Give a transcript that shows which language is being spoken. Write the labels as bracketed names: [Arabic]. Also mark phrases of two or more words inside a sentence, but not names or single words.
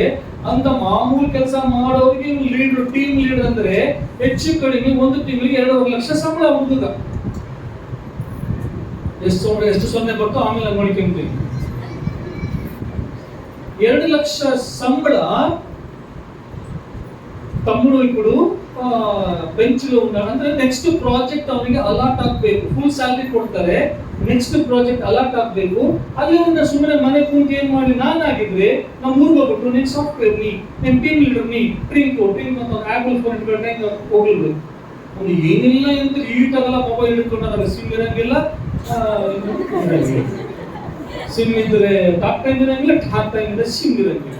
[Kannada] ಅಂತ ಮಾಮೂಲು ಕೆಲಸ ಮಾಡೋರಿಗೆ ಲೀಡರ್, [English] team leader [Kannada] ಅಂದ್ರೆ ಹೆಚ್ಚು ಕಡಿಮೆ ಒಂದು ತಿಂಗಳಿಗೆ 2.5 ಲಕ್ಷ ಸಂಬಳ ಹುಡುಗ. ಎಷ್ಟು ಸೊನ್ನೆ ಬರ್ತೋ ಆಮೇಲೆ ನೋಡ್ಕೊಂತೀನಿ. 2 ಲಕ್ಷ ಸಂಬಳ [Telugu] తమ్ముడు ఇప్పుడు [Kannada] ಬೆಂಚ್ [Telugu] లో ఉన్నాడు [Kannada] ಅಂದ್ರೆ [English] next project [Kannada] ಅವನಿಗೆ ಅಲಾಟ್ ಆಗಬೇಕು. [English] full salary [Kannada] ಕೊಡ್ತಾರೆ, [English] next project [Kannada] ಅಲಾಟ್ ಆಗಬೇಕು. ಅಲ್ಲಿ ಅವನ ಸುಮ್ಮನೆ ಮನೆ ಕುಂತು ಏನ್ ಮಾಡಿ, ನಾನಾಗಿದ್ರೆ ನಮ್ಮ ಊರಿಗೆ ಹೋಗ್ಬಿಟ್ಟು ನೀನ್ ಸಾಫ್ಟ್ವೇರ್ ನೀ, ನೀನ್ [English] team leader [Kannada] ನೀ, ಡ್ರಿಂಕ್ ಅಂತ ಆಪಲ್ ಫೋನ್ ಇಟ್ಕೊಂಡೆ ಹೋಗ್ಲಿಲ್ಲ. ಅವ್ನು ಏನಿಲ್ಲ ಅಂತ ಈಟಾಗಲ್ಲ, ಮೊಬೈಲ್ ಇಟ್ಕೊಂಡಾಗ ಸಿಮ್ ಇರಂಗಿಲ್ಲ, ಸಿಮ್ ಇದ್ರೆ [English] talk time [Kannada] ಇರಂಗಿಲ್ಲ, [English] talk time [Kannada] ಇದ್ರೆ ಸಿಮ್ ಇರಂಗಿಲ್ಲ.